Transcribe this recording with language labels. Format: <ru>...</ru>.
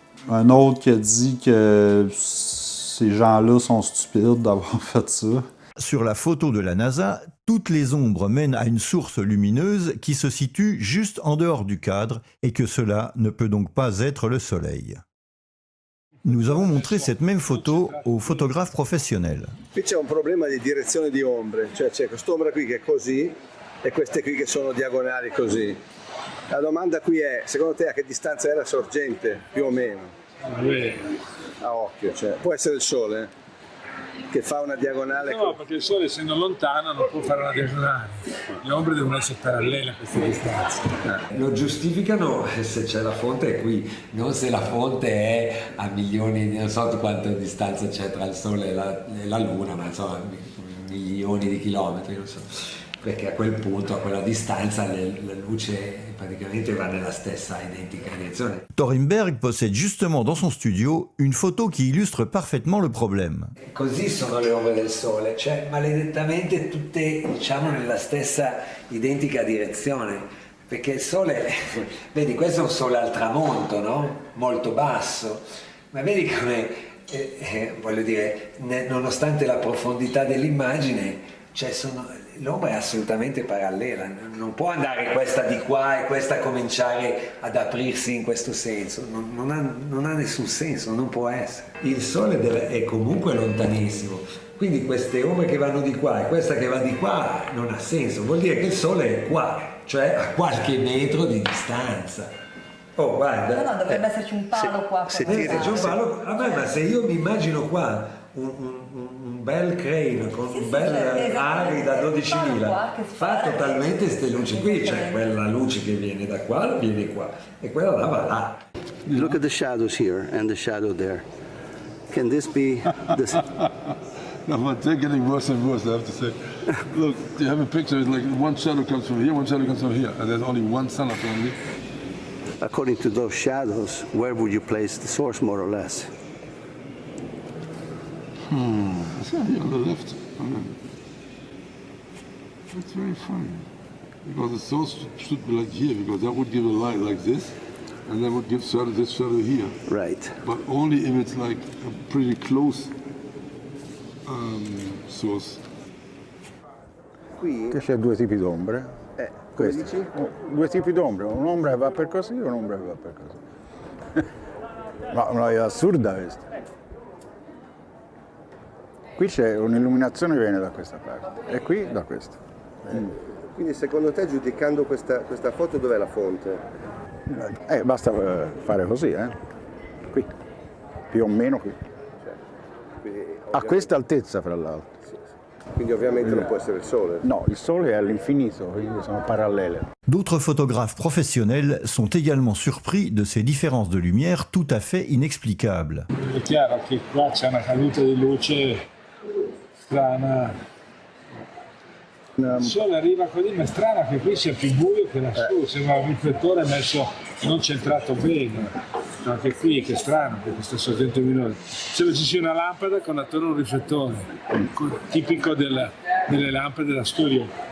<fr>Un autre qui a dit que ces gens-là sont stupides d'avoir fait ça. Sur la photo de la NASA, toutes les ombres mènent à une source lumineuse qui se situe juste en dehors du cadre et que cela ne peut donc pas être le Soleil. Nous avons montré cette même photo aux photographes professionnels.</fr> <it>Qui c'è un problema di direzione di ombre, cioè c'è quest'ombra qui che è così e queste qui che sono diagonali così. La domanda qui è, secondo te a che distanza era sorgente, più o meno? A occhio, cioè, può essere il Sole che fa una diagonale? No, perché il Sole essendo lontano non può fare una diagonale. Le ombre devono essere parallele a queste distanze. Lo giustificano se c'è la fonte è qui, non se la fonte è a milioni, non so quanta distanza c'è tra il Sole e la Luna, ma insomma milioni di chilometri, non so. Perché a quel punto, a quella distanza, la luce praticamente va nella stessa identica direzione.</it> <fr>Thorenberg possède justement dans son studio une photo qui illustre parfaitement le problème.</fr> <it>Così sono le ombre del Sole, cioè maledettamente tutte diciamo nella stessa identica direzione, perché il Sole, vedi questo è un Sole al tramonto, no? Molto basso, ma vedi come, voglio dire, nonostante la profondità dell'immagine, cioè l'ombra è assolutamente parallela, non può andare questa di qua e questa cominciare ad aprirsi in questo senso, non ha nessun senso, non può essere. Il Sole è comunque lontanissimo, quindi queste ombre che vanno di qua e questa che va di qua non ha senso, vuol dire che il Sole è qua, cioè a qualche metro di distanza. Oh, guarda. No, dovrebbe esserci un palo qua. Se c'è un palo, vabbè, ma se io mi immagino qua un bel crane con un bel Ari da 12.000 fa totalmente queste luci qui, cioè quella luce che viene da qua viene qua e quella là va là.</it> <en>Look at the shadows here and the shadow there. Can this be this? No, but they're getting worse and worse, I have to say. Look, you have a picture, it's like one shadow comes from here, one shadow comes from here, and there's only one sun apparently. According to those shadows, where would you place the source more or less? It's here on the left. That's very funny. Because the source should be like here, because that would give a light like this, and that would give this shadow here. Right. But only if it's like a pretty close source.</en> <it>Qui? Che c'è due tipi d'ombre. Come dici? Due tipi d'ombre, un'ombra che va per così e un'ombra che va per così. Ma è assurda questa. Qui c'è un'illuminazione che viene da questa parte e qui da questa. Quindi secondo te, giudicando questa foto, dov'è la fonte? Basta fare così, qui, più o meno qui. A questa altezza, fra l'altro. Quindi ovviamente non può essere il Sole. No, il Sole è all'infinito, quindi sono parallele.</it> <fr>D'autres photographes professionnels sont également surpris de ces différences de lumière tout à fait inexplicables.</fr> <it>È chiaro che qua c'è una caduta di luce strana. Il sole arriva così, ma è strano che qui sia più buio che lassù, sembra un riflettore messo non centrato bene. Anche qui, che strano, perché questo sorgente luminoso. Sembra ci sia una lampada con attorno un riflettore, tipico delle lampade da studio.</it>